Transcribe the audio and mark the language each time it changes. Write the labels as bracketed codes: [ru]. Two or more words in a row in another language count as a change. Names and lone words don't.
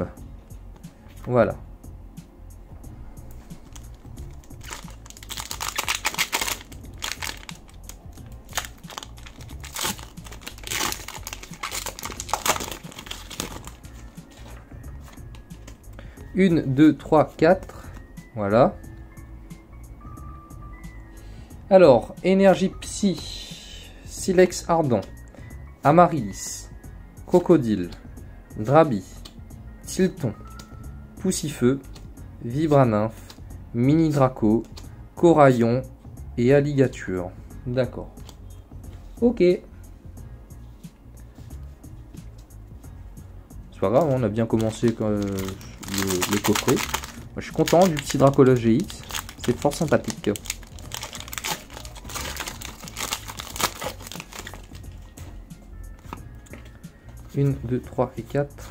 [fr] Voilà. Une, deux, trois, quatre. Voilà. Alors, énergie psy, Silex ardent, Amaryllis, Crocodile, Drabi, Tilton, Poussifeu, Vibranymphe, Mini Draco, Coraillon et Alligature. D'accord. Ok. C'est pas grave, on a bien commencé le coffret. Moi, je suis content du petit Dracolos GX. C'est fort sympathique. Une, deux, trois et 4.